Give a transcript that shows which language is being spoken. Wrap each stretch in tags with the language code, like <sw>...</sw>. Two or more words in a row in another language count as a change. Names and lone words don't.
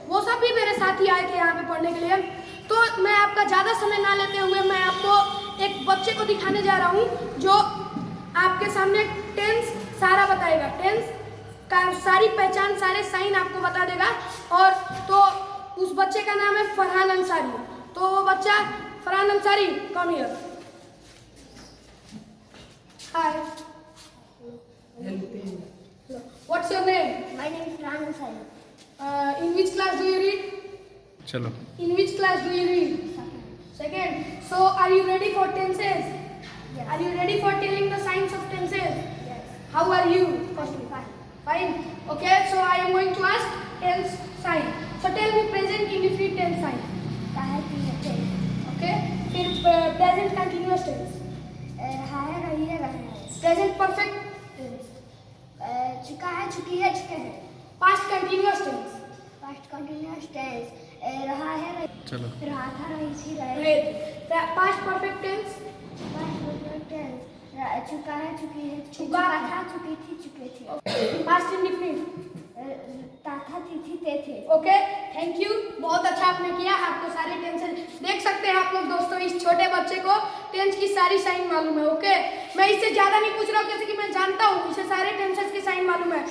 <hi>वो सब भी मेरे साथ ही आए थे यहाँ पे पढ़ने के लिए। तो मैं आपका ज़्यादा समय ना लेते हुए मैं आपको एक बच्चे को दिखाने जा रहा हूँ जो आपके सामने टेंस सारा बताएगा। टेंस का सारी पहचान, सारे साइन आपको बता देगा। और तो उस बच्चे का नाम है फरहान अंसारी। तो वो बच्चा फरहान अंसारी,</hi> <en>come here.</en> <hi>हाय,</hi> <en>what's your name? My name is Farhan Ansari. In which class do you read?</en> <hi>चलो।</hi> <en>In which class do you read? Second. So are you ready for tenses? Yes. Are you ready for telling the signs of tenses? Yes. How are you? Fine. Fine. Okay. So I am going to ask tense sign. So tell me present indefinite tense sign. Okay. फिर present continuous tense. Present perfect.</en> <hi>चुका है, चुकी है, चुके हैं।</hi> <en>Past continuous tense. Past continuous tense.</en> <hi>रहा है, चलो। रहा था, रही थी, रहे।</hi> <en>Great. Past perfect tense. Past perfect tense.</en> <hi>चुका है, चुकी है, चुका था, चुकी थी, चुके थे।</hi> <en>Past indefinite.</en> <hi>था, थी, ते थे।</hi> <en>okay, thank you.</en> <hi>बहुत अच्छा आपने किया। आपको सारे टेंशन देख सकते हैं आप लोग दोस्तों। इस छोटे बच्चे को टेंस की सारी साइन मालूम है। ओके, मैं इससे ज़्यादा नहीं पूछ रहा हूँ, जैसे कि मैं जानता हूँ इसे सारे टेंसेस की साइन मालूम है।</hi>